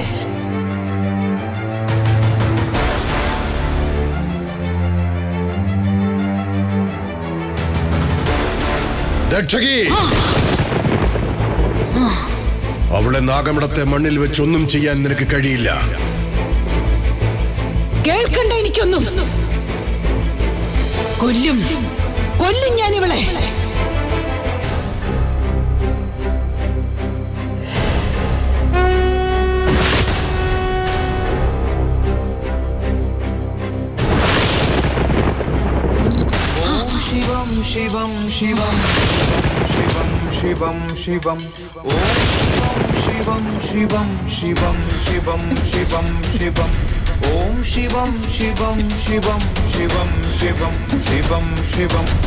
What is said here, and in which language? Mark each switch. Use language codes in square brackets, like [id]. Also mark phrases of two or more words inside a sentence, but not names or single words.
[ml] അവളെ നാഗമിടത്തെ മണ്ണിൽ വെച്ചൊന്നും ചെയ്യാൻ നിനക്ക് കഴിയില്ല. കേൾക്കണ്ട എനിക്കൊന്നും. കൊല്ലും, കൊല്ലും ഞാൻ ഇവളെ. [sa] शिवं शिवं शिवं शिवं शिवं शिवं ॐ शिवं शिवं शिवं शिवं शिवं शिवं ॐ शिवं शिवं शिवं शिवं शिवं शिवं शिवं